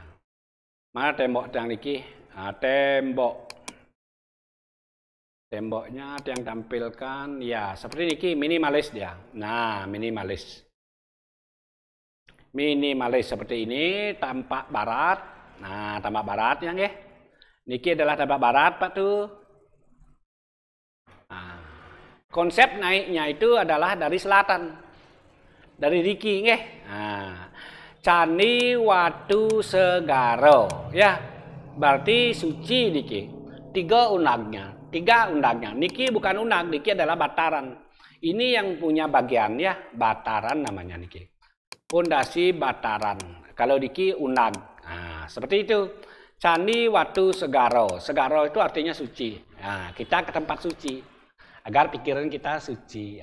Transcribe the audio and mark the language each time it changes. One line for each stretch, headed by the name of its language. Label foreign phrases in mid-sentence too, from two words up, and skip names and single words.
Indonesian: Mana tembok yang niki? Temboknya yang tampilkan ya seperti niki, minimalis dia. Nah, minimalis. Minimalis seperti ini, tampak barat. Nah, tampak baratnya nggih. Niki adalah tampak barat, Pak tuh. Nah, konsep naiknya itu adalah dari selatan. Dari niki nggih. Nah, Candi Watu Segaro ya. Berarti suci niki. Tiga undangnya. Niki bukan undang, niki adalah bataran. Ini yang punya bagian ya, bataran namanya niki. Pondasi bataran. Kalau niki undang. Nah, seperti itu. Candi Watu Segaro. Segaro itu artinya suci. Nah, kita ke tempat suci agar pikiran kita suci.